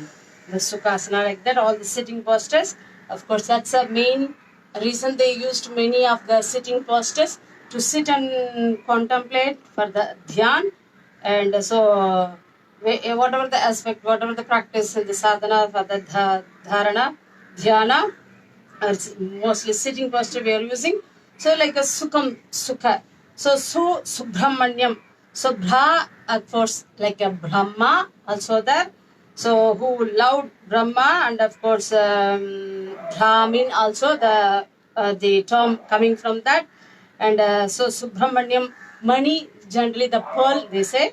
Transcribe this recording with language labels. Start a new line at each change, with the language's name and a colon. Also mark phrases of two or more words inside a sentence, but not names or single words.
English: The Sukhasana, like that, all the sitting postures. Of course, that's a main reason they used many of the sitting postures to sit and contemplate for the dhyan. And so whatever the aspect, whatever the practice in the sadhana for the
Sanskrit: dharana, dhyana,
English: it's mostly sitting posture we are using. So like a
Sanskrit: sukham, sukha.
English: So Subramanyam. So Bra, of course, like a Brahma also there. So who loved Brahma, and of course Brahmin also, the term coming from that. And so Subramanyam, money, generally the pearl they say.